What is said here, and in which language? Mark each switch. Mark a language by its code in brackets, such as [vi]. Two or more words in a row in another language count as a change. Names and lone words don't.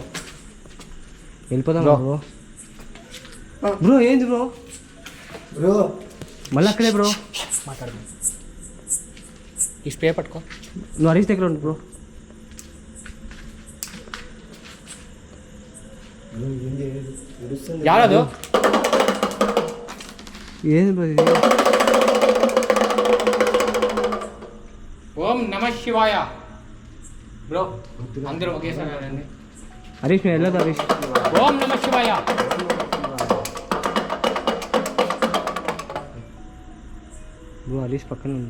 [te] వెళ్ళిపోదాం బ్రో. బ్రో ఏంది బ్రో? మళ్ళీ అక్కడే బ్రో. మాట్లాడు. ఈ స్ప్రే పట్టుకో. నువ్వు హరీష్ దగ్గర ఉండు బ్రో. [kn] ಯಾರದು ಏನು ಬ್ರೋ ಇದು? [sa] ॐ नमः शिवाय [te] బ్రో అందరూ ఒకేసారి రండి. హరీష్ నువ్వు వెళ్ళదు హరీష్. [sa] ॐ नमः शिवाय. [te] బ్రో హరీష్ పక్కన ఉంది.